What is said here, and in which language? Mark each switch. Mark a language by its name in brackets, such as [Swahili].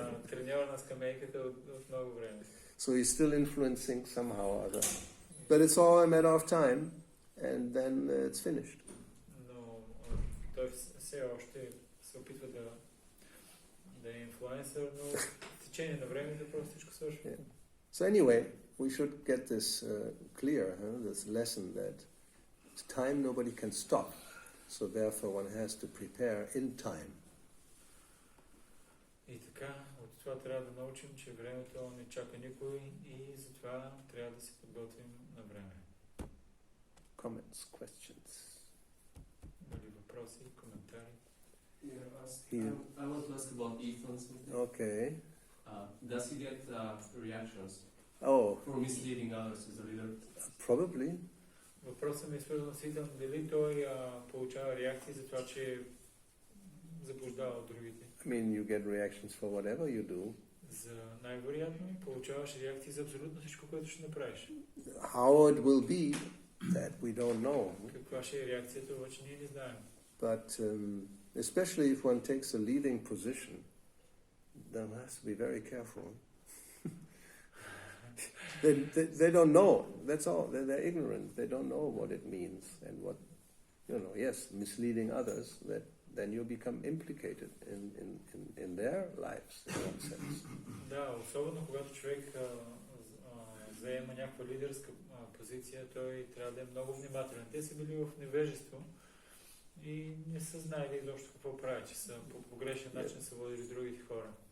[Bulgarian] Треньор на скамейката от много време. [English] So he's still influencing somehow or other. But it's all a matter of time, and then it's finished. [Bulgarian] Но той все още се опитва да е инфлуенсър, но в течение на времето просто всичко свършва. [English] So anyway, we should get this clear, this lesson that time nobody can stop. So therefore one has to prepare in time. [Bulgarian] И така, от това трябва да научим, че времето не чака никой и затова трябва да се подготвим на време. [English] Comments, questions? [Bulgarian] Има ли въпроси, коментари? [English] I want to ask about Ethan something. Okay. Does he get reactions for misleading others as a leader? Probably. [Bulgarian] Въпросът ми е свързан с Итан. Дали той получава реакции за това, че заблуждава другите? [English] I mean, you get reactions for whatever you do. [Bulgarian] За най-вероятно получаваш реакции за абсолютно всичко, което ще направиш. [English] How it will be, that we don't know. [Bulgarian] Каква ще е реакцията, обаче ние не знаем. [English] But especially if one takes a leading position, one has to be very careful. They don't know. That's all. They're ignorant. They don't know what it means and what, yes, misleading others, that then you become implicated in their lives, in one sense. [Bulgarian] Да, особено когато човек заема някаква лидерска позиция, той трябва да е много внимателен. Те са били в невежество и не са знаели изобщо какво правят, че са по погрешен начин са водили другите хора.